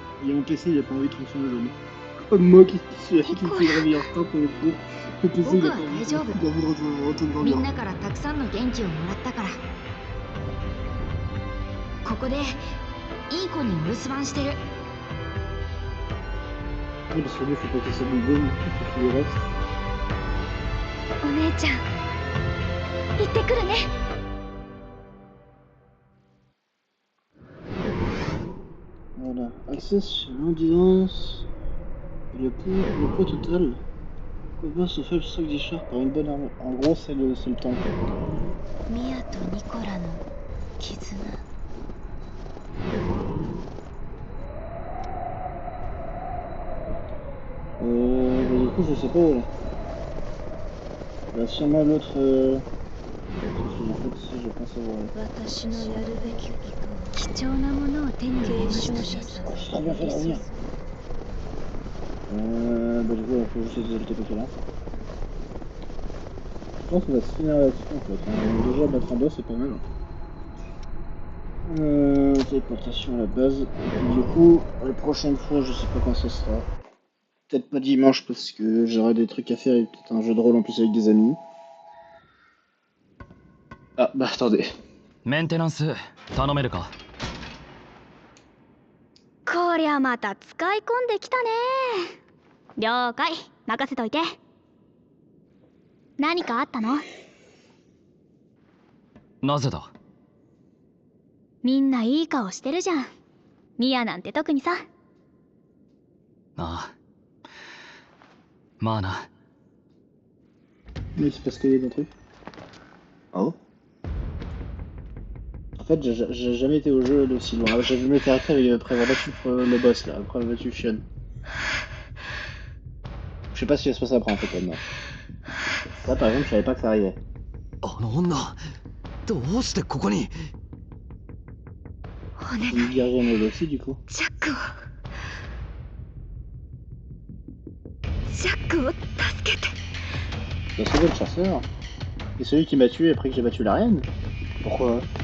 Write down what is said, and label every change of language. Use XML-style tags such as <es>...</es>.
<fr>Et mon PC il a pas envie de fonctionner aujourd'hui. Comme moi qui me fait réveiller en retard pour le coup. Le PC il a pas envie de retourner</fr> <ja>みん</ja> <fr>dormir.</fr> <ja>なからたくさんの元気をもらったから。ここでいい子にお留守番してる。</ja> <fr>Oui, parce que lui faut pas qu'il s'abandonne, faut qu'il reste.</fr> <ja>お姉ちゃん、行ってくるね。</ja> <fr>Voilà, accès sur l'endurance. Le poids total. Compense au faible stock d'Ishar par une bonne arme. En gros, c'est le tank.</fr> <ja>ミアとニコラの絆。</ja> <fr>Bah, du coup, je sais pas où là. Bah, sûrement l'autre. En fait, si je pense avoir.</fr> <ja>私のやるべきことは貴重なものを手に入れましたね。</ja> <fr>Oh, j'ai trop bien fait de revenir. Bah, du coup, il faut juste essayer de le TPK là. Je pense qu'on va se finir là-dessus en fait. Déjà, battre en 2, c'est pas mal. Téléportation à la base. Et puis, du coup, la prochaine fois, je sais pas quand ce sera. Peut-être pas dimanche parce que j'aurai des trucs à faire et peut-être un jeu de rôle en plus avec des amis. Ah, bah attendez.</fr> <ja>メンテナンス頼めるか。こりゃまた使い込んできたね。了解、任せといて。何かあったの？なぜだ。みんないい顔してるじゃん。ミアなんて特にさ。ああ、まあな。</ja> <fr>Mais c'est parce qu'il y a des bons trucs. Oh. En fait, j'ai jamais été au jeu d'aussi loin. J'ai vu mes caractères après avoir battu le boss là, après avoir battu Shion. Je sais pas ce qui va se passer après en fait maintenant. Ça par exemple, je savais pas que ça arrivait.</fr> <ja>あの女、どうしてここに。お願い、</ja> <fr>Il dirige en mode aussi du coup.</fr> <ja>ジャックを助けて。</ja> <fr>Il a sauvé le chasseur. Et celui qui m'a tué après que j'ai battu la reine. Pourquoi?</fr>